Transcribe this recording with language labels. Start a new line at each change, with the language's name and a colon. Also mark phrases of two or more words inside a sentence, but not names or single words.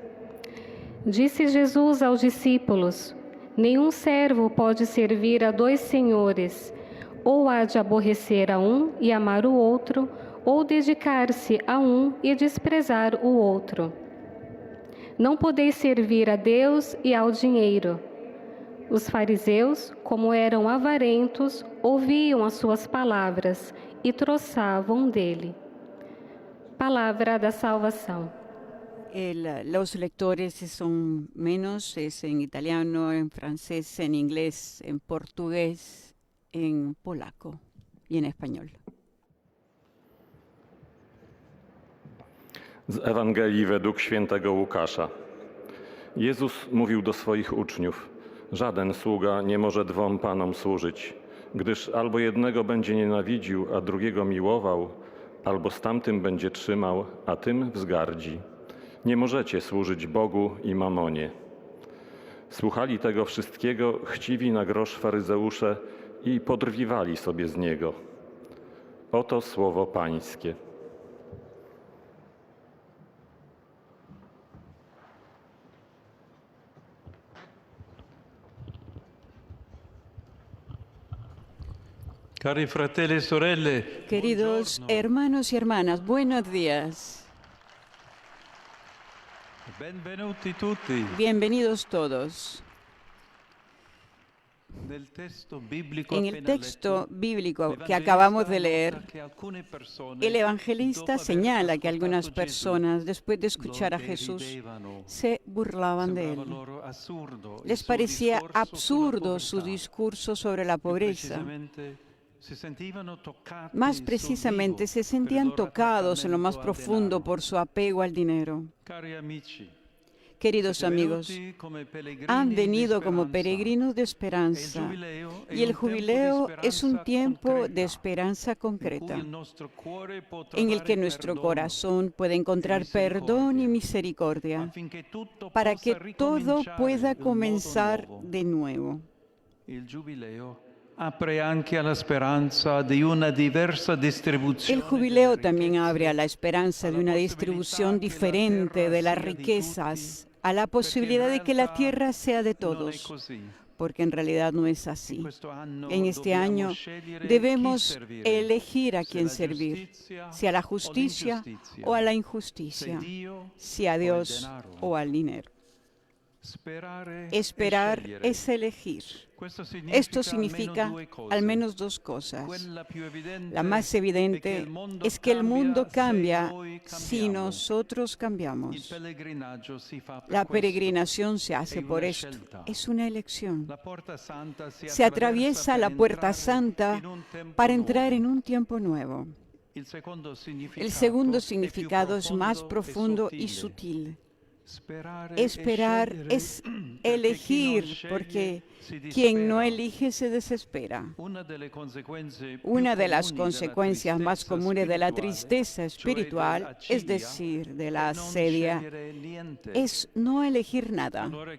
Portuguese: Disse Jesus aos discípulos: nenhum servo pode servir a dois senhores, ou há de aborrecer a um e amar o outro, ou dedicar-se a um e desprezar o outro. Não podeis servir a Deus e ao dinheiro. Os fariseus, como eram avarentos, ouviam as suas palavras e troçavam dele. Palavra da salvação.
Spanish: Los lectores son menos, es en italiano, en francés, en inglés, en portugués, en polaco y en español.
Polish: Z Ewangelii według świętego Łukasza. Jezus mówił do swoich uczniów: żaden sługa nie może dwom panom służyć, gdyż albo jednego będzie nienawidził, a drugiego miłował, albo z tamtym będzie trzymał, a tym wzgardzi. Nie możecie służyć Bogu i mamonie. Słuchali tego wszystkiego chciwi na grosz faryzeusze i podrwiwali sobie z niego. Oto słowo Pańskie.
Italian: Cari fratelli e sorelle,
Spanish: Queridos hermanos y hermanas, buenos días.
Italian: benvenuti tutti.
Spanish: Bienvenidos todos.
Italian: Nel testo biblico
Spanish: En el
Italian: appena
Spanish: texto
Italian: letto,
Spanish: bíblico que
Italian: l'Evangelista
Spanish: acabamos de leer,
Italian: nota que alcune persone,
Spanish: el evangelista
Italian: dopo aver
Spanish: señala que algunas
Italian: ascoltato
Spanish: personas, después de
Italian: Gesù,
Spanish: escuchar a
Italian: lo
Spanish: Jesús,
Italian: deridevano.
Spanish: se burlaban de
Italian: Sembrava
Spanish: él.
Italian: loro assurdo il
Spanish: Les
Italian: suo
Spanish: parecía
Italian: discorso sulla
Spanish: absurdo su
Italian: povertà.
Spanish: discurso sobre la
Italian: Più pobreza. precisamente, si sentivano toccati
Spanish: Más
Italian: sul
Spanish: precisamente,
Italian: vivo
Spanish: se
Italian: per il
Spanish: sentían
Italian: loro
Spanish: tocados en lo más
Italian: attaccamento al
Spanish: profundo
Italian: denaro.
Spanish: por su apego al dinero.
Italian: Cari amici,
Spanish: Queridos
Italian: siete
Spanish: amigos,
Italian: venuti come pellegrini
Spanish: han
Italian: di
Spanish: venido como
Italian: speranza.
Spanish: peregrinos de
Italian: E
Spanish: esperanza.
Italian: il
Spanish: Y el
Italian: jubileo è un tempo di
Spanish: jubileo es un
Italian: speranza
Spanish: tiempo de
Italian: concreta,
Spanish: esperanza
Italian: in cui
Spanish: concreta,
Italian: il nostro cuore può
Spanish: en el que
Italian: trovare
Spanish: nuestro
Italian: perdono,
Spanish: corazón puede encontrar perdón y misericordia,
Italian: affinché tutto
Spanish: para
Italian: possa
Spanish: que todo
Italian: ricominciare
Spanish: pueda
Italian: in modo
Spanish: comenzar
Italian: nuovo.
Spanish: de nuevo.
Italian: Il giubileo apre anche alla speranza di una diversa distribuzione
Spanish: El jubileo
Italian: delle
Spanish: también
Italian: ricchezze,
Spanish: abre a la esperanza de una distribución diferente de las riquezas, a la posibilidad de que la tierra sea de
Italian: non è
Spanish: todos,
Italian: così.
Spanish: porque en realidad no es así.
Italian: In questo anno
Spanish: En este
Italian: dobbiamo
Spanish: año
Italian: scegliere chi
Spanish: debemos
Italian: servire,
Spanish: elegir a
Italian: se
Spanish: quién
Italian: la
Spanish: servir,
Italian: giustizia
Spanish: si a la
Italian: o
Spanish: justicia
Italian: l'ingiustizia,
Spanish: o a la
Italian: se
Spanish: injusticia,
Italian: Dio
Spanish: si a
Italian: o il
Spanish: Dios
Italian: denaro.
Spanish: o al dinero.
Italian: Sperare
Spanish: Esperar
Italian: scegliere.
Spanish: es elegir.
Italian: Questo
Spanish: Esto
Italian: almeno
Spanish: significa
Italian: due cose.
Spanish: al menos dos cosas.
Italian: Quella più evidente
Spanish: La más evidente es que el mundo cambia si nosotros
Italian: Il
Spanish: cambiamos.
Italian: pellegrinaggio si fa per
Spanish: La
Italian: questo.
Spanish: peregrinación se hace
Italian: È
Spanish: por
Italian: una
Spanish: esto.
Italian: scelta.
Spanish: Es una elección.
Italian: La porta santa
Spanish: Se atraviesa la puerta
Italian: per
Spanish: santa
Italian: entrare in un tempo
Spanish: para entrar en
Italian: nuovo.
Spanish: un tiempo nuevo.
Italian: Il secondo
Spanish: El segundo
Italian: è più
Spanish: significado es más profundo y
Italian: sottile.
Spanish: sutil. Esperar es elegir, porque quien no elige se desespera. Una de las consecuencias más comunes de la tristeza espiritual, es decir, de la asedia, es no elegir nada.